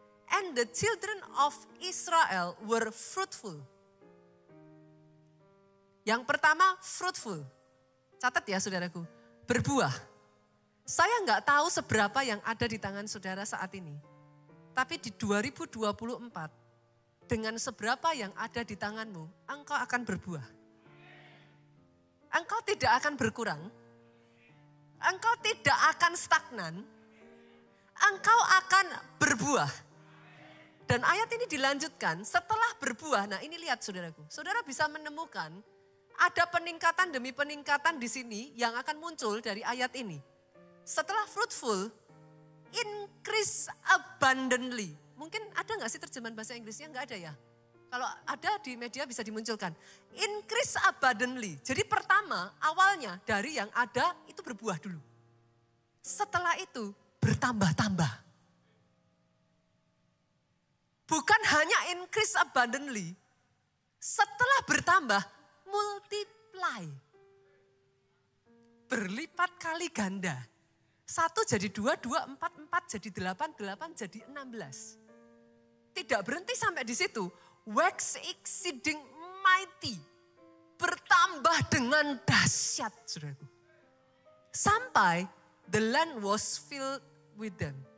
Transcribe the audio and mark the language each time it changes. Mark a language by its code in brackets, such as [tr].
[en] And the children of Israel were fruitful. [id] Yang pertama fruitful. Catat ya saudaraku, berbuah. Saya nggak tahu seberapa yang ada di tangan saudara saat ini. Tapi di 2024, dengan seberapa yang ada di tanganmu, engkau akan berbuah. Engkau tidak akan berkurang. Engkau tidak akan stagnan. Engkau akan berbuah. Dan ayat ini dilanjutkan, setelah berbuah, nah ini lihat saudaraku. Saudara bisa menemukan ada peningkatan demi peningkatan di sini yang akan muncul dari ayat ini. Setelah [en] fruitful, increase abundantly. [id] Mungkin ada gak sih terjemahan bahasa Inggrisnya? Enggak ada ya? Kalau ada di media bisa dimunculkan. [en] Increase abundantly. [id] Jadi pertama awalnya dari yang ada itu berbuah dulu. Setelah itu bertambah-tambah. Bukan hanya [en] increase abundantly. [id] Setelah bertambah, multiply. Berlipat kali ganda. 1 jadi 2, 2, 4, 4 jadi 8, 8 jadi 16. Tidak berhenti sampai di situ. [en] Wax exceeding mighty. [id] Bertambah dengan dahsyat, saudaraku. Sampai [en] the land was filled with them.